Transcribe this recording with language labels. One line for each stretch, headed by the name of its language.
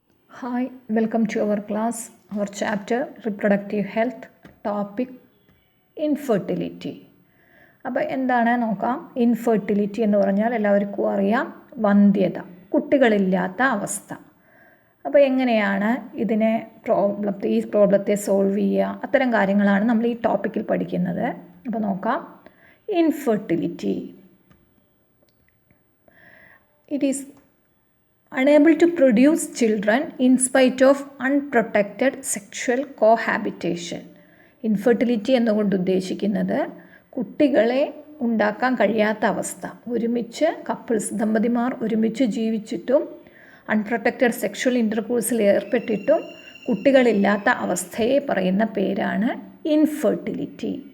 English: Hi, welcome to our class, our chapter Reproductive Health, topic Infertility.
Malayalam: അപ്പോൾ എന്താണ് നോക്കാം. Infertility എന്ന് പറഞ്ഞാൽ എല്ലാവർക്കും അറിയാം, വന്ധ്യത, കുട്ടികളില്ലാത്ത അവസ്ഥ. അപ്പോൾ എങ്ങനെയാണ് ഇതിനെ ഈ പ്രോബ്ലത്തെ സോൾവ് ചെയ്യുക, അത്തരം കാര്യങ്ങളാണ് നമ്മൾ ഈ ടോപ്പിക്കിൽ പഠിക്കുന്നത്. അപ്പോൾ നോക്കാം.
English: Infertility, it is unable to produce children in spite of unprotected sexual cohabitation.
Malayalam: Infertility എന്നുകൊണ്ട് ഉദ്ദേശിക്കുന്നത് കുട്ടികളെ ഉണ്ടാക്കാൻ കഴിയാത്ത അവസ്ഥ. ഒരുമിച്ച് ദമ്പതിമാർ ഒരുമിച്ച് ജീവിച്ചിട്ടും അൺപ്രൊട്ടക്റ്റഡ് സെക്ഷൽ ഇൻ്റർകോഴ്സിൽ ഏർപ്പെട്ടിട്ടും കുട്ടികളില്ലാത്ത അവസ്ഥയെ പറയുന്ന പേരാണ് ഇൻഫെർട്ടിലിറ്റി.